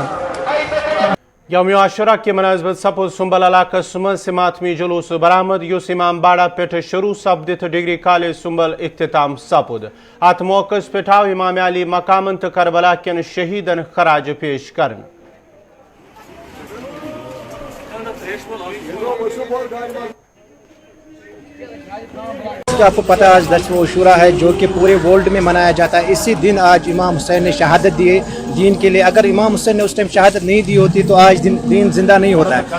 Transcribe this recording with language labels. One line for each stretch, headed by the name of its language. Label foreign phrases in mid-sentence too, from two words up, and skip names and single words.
Kashmiri: यौम आशुरा के मनसबत सपुद सुंबल इलाकस मज मातमी जुलूस बरामद युस इमाम बाड़ा पे शुरू सपदित डिग्री कॉलेज सुंबल इख्तिताम सपुद अत मौकस पे आव इमाम अली मकामन तो करबला कन शहीदन खराज पेश करन
Hindi: आपको पता है आज 10वां आशूरा है जो कि पूरे वर्ल्ड में मनाया जाता है। इसी दिन आज इमाम हुसैन ने शहादत दी दीन के लिए। अगर इमाम हुसैन ने उस टाइम शहादत नहीं दी होती तो आज दीन जिंदा नहीं होता है।